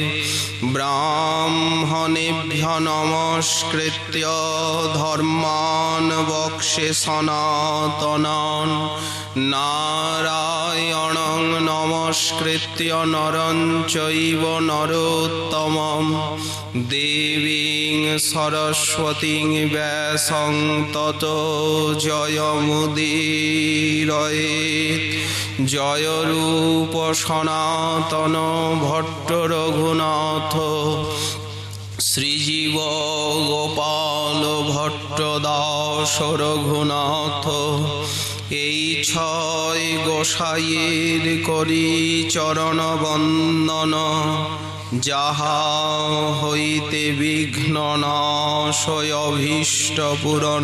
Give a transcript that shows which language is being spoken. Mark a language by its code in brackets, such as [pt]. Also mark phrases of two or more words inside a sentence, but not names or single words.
[sa] ब्राह्मणेभ्यः नमस्कृत्य धर्मान् वक्ष्ये सनातनान् नारायणं नमस्कृत्य नरं चैव नरोत्तमं देवीं सरस्वतीं व्यासं ततो जयमुदीरयेत्। [bn] জয় রূপ সনাতন ভট্ট রঘুনাথ শ্রীজীব গোপাল ভট্ট দাস রঘুনাথ। এই ছয় গোসাইয়ের করি চরণ বন্দন যাহা হইতে বিঘ্ন নাশয় অভীষ্ট পূরণ।